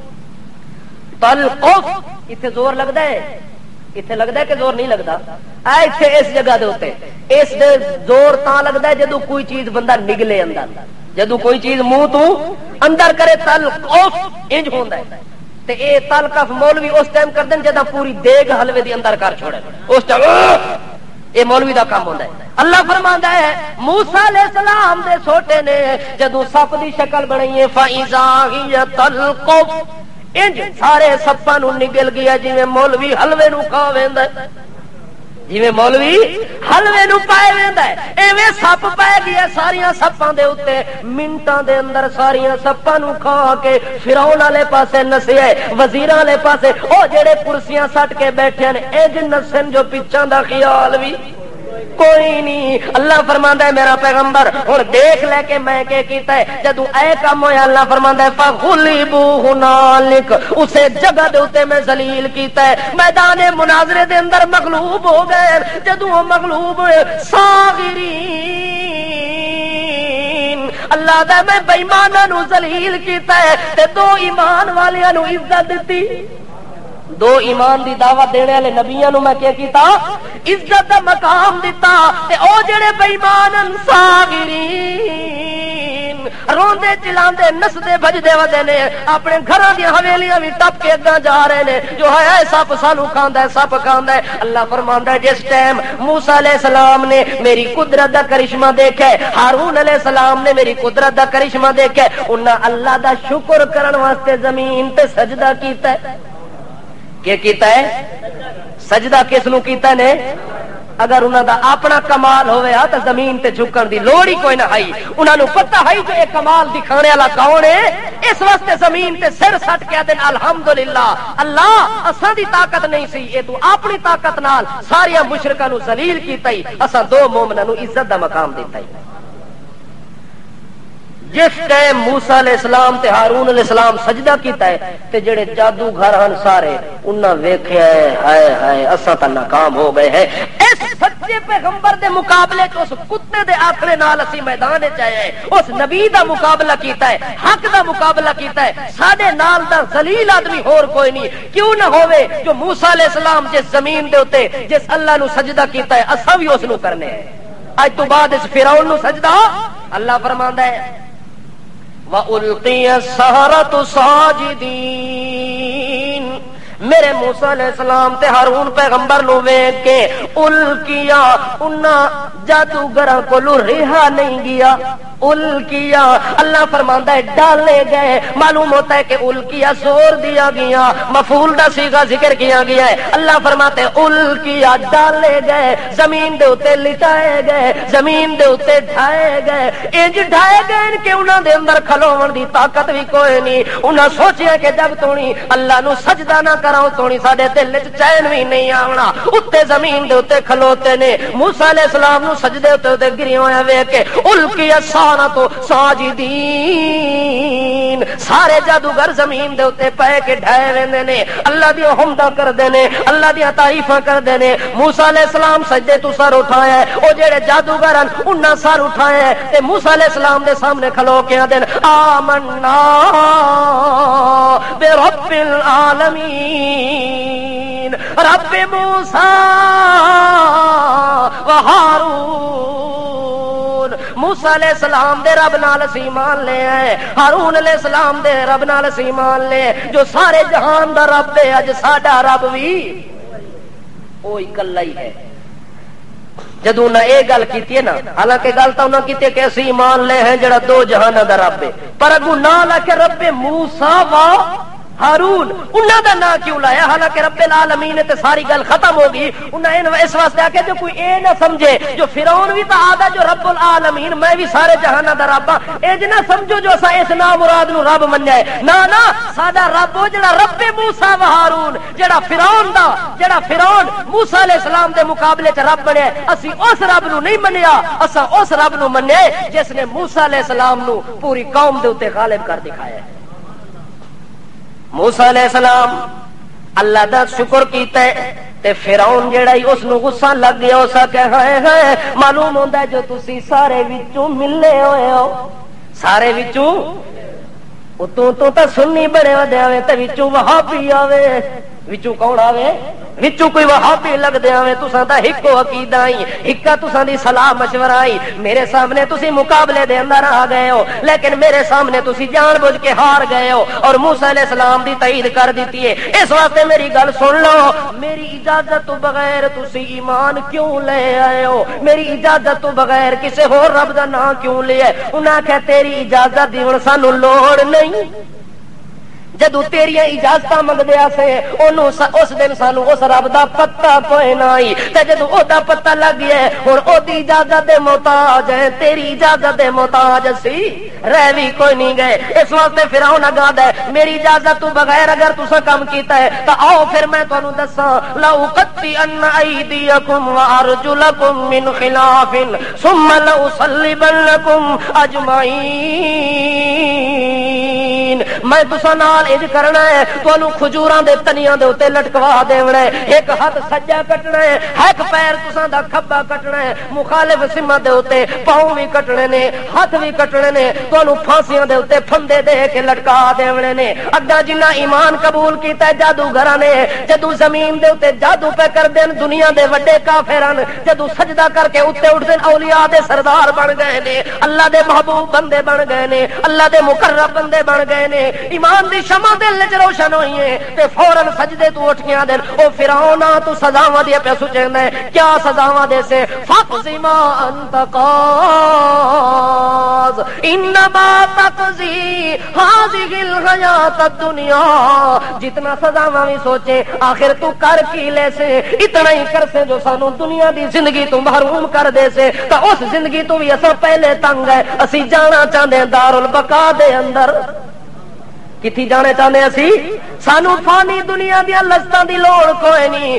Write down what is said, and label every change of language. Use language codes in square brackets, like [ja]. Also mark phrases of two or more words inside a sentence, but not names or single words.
[pa] تلقف اتنے زور لگتا ہے، اتنے لگتا ہے کہ زور نہیں لگتا، ایتھے اس جگہ دے ہوتے اس دے زور تاں لگتا ہے جدو کوئی چیز بندہ نگلے اندر، جدو کوئی چیز منہ تو اندر کرے تلقف انج ہوندا ہے۔ تے اے تلقف مولوی اس ٹائم کر دین جدا پوری دیگ حلوے دی اندر کر چھوڑے، اس ٹائم اے مولوی دا کام ہوندا ہے۔ اللہ فرماندا ہے موسیٰ علیہ السلام دے سوٹے نے جدو سپ دی شکل بنائی ہے [ar] فَإِذَا هِيَ تَلْقُفُ، [pa] انج سارے سپاں نو نگل گیا جویں مولوی حلوے نو کھا ویندا ہے، جویں مولوی حلوے نو پائے ویندا ہے ایویں سپ پائے گیا ساریاں سپاں دے اوتے، منٹاں دے اندر ساریاں سپاں نو کھا کے فرعون والے پاسے نسیا، وزیراں والے پاسے او جڑے کرسیاں سٹ کے بیٹھے نے انج نسن جو پیچھاں دا خیال بھی کوئی نہیں. اللہ فرماندا ہے میرا پیغمبر ہن دیکھ لے کہ میں کیا کیتا ہے. جدوں اے کام ہویا اللہ فرماندا ہے [ar] فغلبوا ہنالک, [pa] اسے جگہ دے اوتے میں ذلیل کیتا ہے. میدان مناظرے دے اندر مغلوب ہو گئے. جدوں وہ مغلوب ہوئے صاغرین, اللہ دا میں بے ایماناں نو ذلیل کیتا ہے تے دو ایمان والیاں نو عزت دتی. دو ایمان دی دعوت دینے والے نبیاں نو میں کیا کیتا, عزت دا مقام دیتا. تے او جڑے بے ایمان صاغرین روندے چلاندے نسدے بھجدے ودے نے, اپنے گھراں دی حویلیاں وی ٹپ کے اگاں جا رہے نے جو ہے سپ سانو کھاندا ہے, سپ کھاندا ہے. اللہ فرماندا ہے جس ٹائم موسیٰ علیہ السلام نے میری قدرت دا کرشمہ دیکھا ہے, ہارون علیہ السلام نے میری قدرت دا کرشمہ دیکھا ہے, انہاں اللہ دا شکر کرن واسطے زمین تے سجدہ کیتا ہے. کیا کیتا ہے؟ سجدہ کس نو کیتا نے؟ اگر انہاں دا اپنا کمال ہوئے تو زمین تے جھکن دی لوڑ ہی کوئی نہ ہے. انہاں نو پتہ ہے جو یہ کمال دکھانے والا کون ہے, اس واسطے زمین تے سر سٹ کے دین الحمدللہ اللہ اساں دی طاقت نہیں سی, اے تو اپنی طاقت نال سارے مشرکاں نو ذلیل کیتا ہی, اساں دو مومناں نو عزت دا مقام دیتا ہی. جس ٹائم موسیٰ علیہ السلام تے ہارون علیہ السلام سجدہ کیتا ہے تے جڑے جادوگر ہن سارے انہاں ویکھیا ہے ہائے ہائے اساں تے ناکام ہو گئے ہیں. اس سچے پیغمبر دے مقابلے چ اس کتے دے آکھنے نال اسی میدان وچ آئے ہیں, اس نبی دا مقابلہ کیتا ہے, حق دا مقابلہ کیتا ہے. ساڈے نال دا ذلیل آدمی ہور کوئی نہیں. کیوں نہ ہوے جو موسیٰ علیہ السلام جس زمین دے اوتے جس اللہ نو سجدہ کیتا ہے اساں وی اس نو کرنے ہیں. اج تو بعد اس فرعون نو سجدہ اللہ فرماندا ہے [ar] وَأُلْقِيَ السَّحَرَةُ سَاجِدِينَ. [pa] میرے موسیٰ علیہ السلام تے ہارون پیغمبر نو ویکھ کے الکیا انہاں جادوگراں کولوں رہا نہیں گیا. الکیا اللہ فرماندا ہے ڈالے گئے. [ur] معلوم ہوتا ہے کہ الکیا زور دیا گیا, مفعول دا صیغہ ذکر کیا گیا ہے. [pa] اللہ فرماتے الکیا ڈالے گئے, زمین دے اوتے لٹائے گئے, زمین دے اوتے ڈھائے گئے. انج ڈھائے گئے کہ انہاں دے اندر کھلوون دی طاقت بھی کوئی نہیں. انہاں سوچیا کہ جب تونی اللہ نو سجدہ نہ کراؤ تونی ساڈے دل وچ چین بھی نہیں آونا. اوتے زمین دے اوتے کھلوتے نے. موسیٰ علیہ السلام نو سجدے اوتے گرے ہوئے ویکھ کے الکیا تو ساجدین, سارے جادوگر زمین دے اوتے پے کے ڈھائے ویندے نے, اللہ دی حمداں کردے نے, اللہ دی تعریفاں کردے نے. موسیٰ علیہ السلام سجدے تو سر اٹھایا ہے, او جڑے جادوگر ہیں انہاں سر اٹھایا ہے تے موسیٰ علیہ السلام دے سامنے کھلو کے آدن [ar] آمنا برب العالمین رب موسیٰ و ہارون. [pa] موسیٰ علیہ السلام دے رب نال اسی ایمان لے آئے, ہارون علیہ السلام دے رب نال اسی ایمان لے, جو سارے جہان دا رب ہے. اج ساڈا رب بھی وہی کلا ہی ہے. جدوں نہ یہ گل کیتی ہے نا, حالانکہ گل تو انہاں کیتی کہ اسی ایمان لے ہیں جڑا دو جہاناں دا رب ہے, پر اگوں نہ لا کے [ar] رب موسیٰ و ہارون [pa] انہاں دا نام کیوں لایا؟ حالانکہ رب العالمین تے ساری گل ختم ہو گئی. انہاں اس واسطے آ کے جو کوئی اے نہ سمجھے جو فرعون بھی تو آدا جو رب العالمین میں بھی سارے جہاناں دا رب ہاں, اے نہ سمجھو جو اسا اس نام مراد نو رب منیا ہے. نا نا, ساڈا رب او جڑا [ar] رب موسیٰ و ہارون, [pa] جڑا فرعون موسیٰ علیہ السلام دے مقابلے چ رب بنیا, اسی اس رب نو نہیں منیا, اسا اس رب نو منیا جس نے موسیٰ علیہ السلام نو پوری قوم دے اوتے غالب کر دکھایا ہے. موسیٰ علیہ السلام اللہ دا شکر کیتا ہے تے فرعون جیڑا ہی اس نو غصہ لگ گیا. اس کہ ہائے ہائے, معلوم ہوندا ہے جو تسی سارے وچوں ملے ہوئے ہو, سارے وچوں تو سنی بڑے ودے آوے تے وچوں وہابی آوے. وچوں کون آوے؟ وچوں کوئی وہابی لگ دے آوے. تساں دا ہکو عقیدہ آئی, ہکا تساں دی صلاح مشورہ آئی. میرے سامنے تسی مقابلے دے اندر آ گئے ہو, لیکن میرے سامنے تسی جان بوجھ کے ہار گئے ہو اور موسیٰ علیہ السلام دی تائید کر دیتی ہے. اس واسطے میری گل سن لو, میری اجازت تو بغیر تسی ایمان کیوں لے آئے ہو؟ میری اجازت تو بغیر کسے ہور رب دا نام کیوں لے آئے؟ انہاں کہ تیری اجازت دی ہن سانو لوڑ نہیں. جدو تیریاں اجازت منگدیا سے اس دن سانو اس رب دا پتہ کوئی نہ آئی, تے جدو او دا پتہ لگ گیا ہن او دی اجازت دے محتاج ہے, تیری اجازت دے محتاج سی. رہ بھی کوئی نہیں گئے. اس واسطے فرعون اگادا ہے میری اجازت تو بغیر اگر تساں کام کیتا ہے تو آؤ پھر میں تانوں دساں [ar] لَأُقَطِّعَنَّ أَيْدِيَكُمْ وَأَرْجُلَكُمْ مِنْ خِلَافٍ ثُمَّ لَأُصَلِّبَنَّكُمْ أَجْمَعِينَ. [pa] میں تساں نال اج کرنا ہے تانوں کھجوراں دے تنیاں دے اوتے لٹکوا دیونا ہے. ایک ہاتھ سجا کٹنا ہے ایک پیر تساں دا کھبا کٹنا ہے. مخالف سمت دے اوتے پاؤں بھی کٹنے نے ہاتھ بھی کٹنے نے. تانوں پھانسیاں دے اوتے پھندے دے کے لٹکا دیونے نے. اگا جنہ ایمان قبول کیتا ہے جادوگراں نے جدوں زمین دے اوتے جادو پہ کر دین دنیا دے وڈے کافران جدوں سجدہ کر کے اوتے اٹھ دین اولیاء دے سردار بن گئے نے. اللہ دے محبوب بندے بن گئے نے. اللہ دے مقرب بندے بن گئے نے. ایمان دی شمع دل وچ روشن ہوئی ہے تے فوراً سجدے تو اٹھ گیا دین. او فرعون تو سزاواں دی پیا سوچنا ہے کیا سزاواں دے سے [ar] فقضی ما انت قاض انما تقضی هذه الحیات الدنیا. [pa] جتنا سزاواں بھی سوچے آخر تو کر کی لے سے اتنا ہی کر سے جو سانو دنیا دی زندگی تو محروم کر دے سے. تا اس زندگی تو بھی اساں پہلے تنگ ہے. اسی جانا چاہندے دار البقاء دے اندر. کتھی جانے چاہتے اسی سانو فانی دنیا دیا لذتاں دی لوڑ کوئی نہیں.